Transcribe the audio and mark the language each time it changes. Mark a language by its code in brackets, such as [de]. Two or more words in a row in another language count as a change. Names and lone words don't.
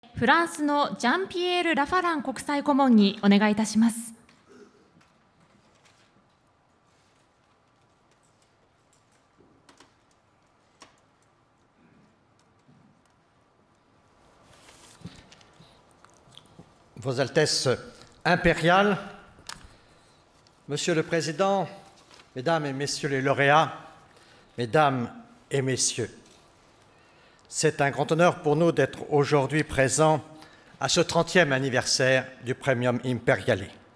[ja] フランスのジャンピエール・ラファラン国際顧問にお願いいたします。 [fr] Vos Altesses impériales, Monsieur le Président, Mesdames et Messieurs les lauréats, Mesdames et Messieurs, c'est un grand honneur pour nous d'être aujourd'hui présents à ce 30e anniversaire du Premium Imperiale.